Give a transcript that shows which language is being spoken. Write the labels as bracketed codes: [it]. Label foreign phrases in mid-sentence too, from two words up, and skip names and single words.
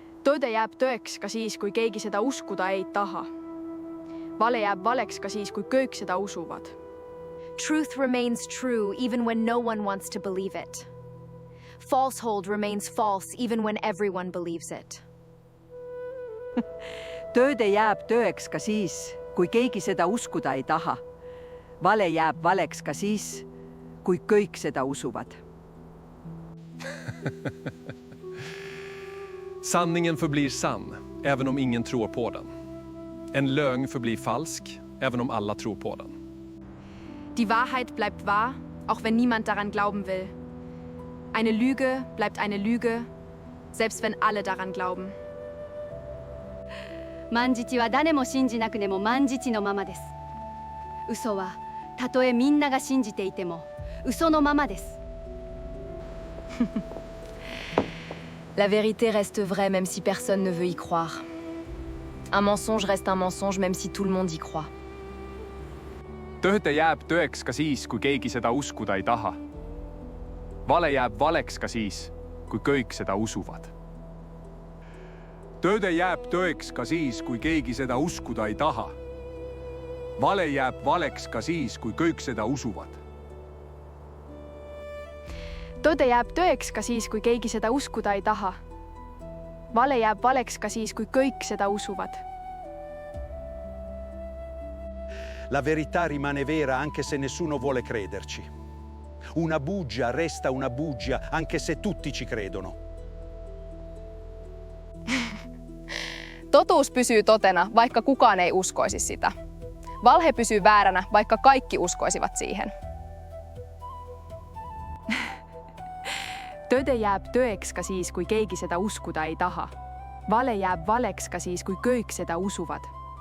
[et] Tõde jääb tõeks ka siis, kui keegi seda uskuda ei taha. Vale jääb valeks ka siis, kui kõik seda usuvad. [en] Truth remains true even when no one wants to believe it. Falsehood remains false even when everyone believes it. [et] Tõde jääb tõeks ka siis, kui keegi seda uskuda ei taha. Vale jääb valeks ka siis, kui kõik seda usuvad. [sv] Sanningen förblir sann, även om ingen tror på den. En lögn förblir falsk, även om alla tror på den. [de] Die Wahrheit bleibt wahr, auch wenn niemand daran glauben will. Eine Lüge bleibt eine Lüge, selbst wenn alle daran glauben. [ja] 万日は誰も信じなくても万日のままです。嘘はたとえみんなが信じていても嘘のままです。 [fr] La vérité reste vraie même si personne ne veut y croire. Un mensonge reste un mensonge même si tout le monde y croit. [et] Tõde jääb tõeks ka siis, kui keegi seda uskuda ei taha. Vale jääb valeks ka siis, kui kõik seda usuvad. Tõde jääb tõeks ka siis, kui keegi seda uskuda ei taha. Vale jääb valeks ka siis, kui kõik seda usuvad. Tõde jääb tõeks ka siis, kui keegi seda uskuda ei taha. Vale jääb valeks ka siis, kui kõik seda usuvad. [it] La verità rimane vera anche se nessuno vuole crederci. Una bugia resta una bugia anche se tutti ci credono. [fi] Totuus pysyy totena, vaikka kukaan ei uskoisi sitä. Valhe pysyy vääränä, vaikka kaikki uskoisivat siihen. [et] Tõde jääb tõeks ka siis, kui keegi seda uskuda ei taha. Vale jääb valeks ka siis, kui kõik seda usuvad.